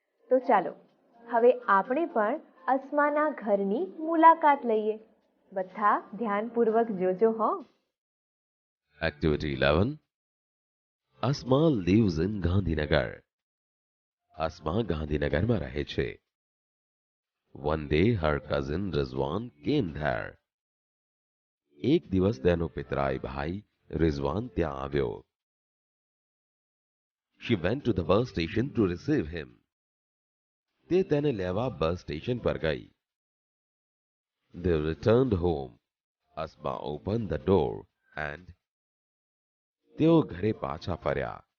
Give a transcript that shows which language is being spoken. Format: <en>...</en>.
<gu>તો ચાલો હવે આપણે પણ અસ્માના ઘરની મુલાકાત લઈએ. બધા ધ્યાનપૂર્વક જોજો હો.</gu> <en>Activity 11. Asma lives in Gandhinagar.</en> <gu>Asma ગાંધીનગરમાં રહે છે.</gu> <en>One day her cousin Rizwan came there.</en> <gu>એક દિવસ તેનો પિતરાઈ ભાઈ રિઝવાન ત્યાં આવ્યો.</gu> <en>She went to the bus station to receive him.</en> <gu>તે તેને લેવા બસ સ્ટેશન પર ગઈ.</gu> <en>They returned home. Asma opened the door and</en> <gu>તેઓ ઘરે પાછા ફર્યા.</gu>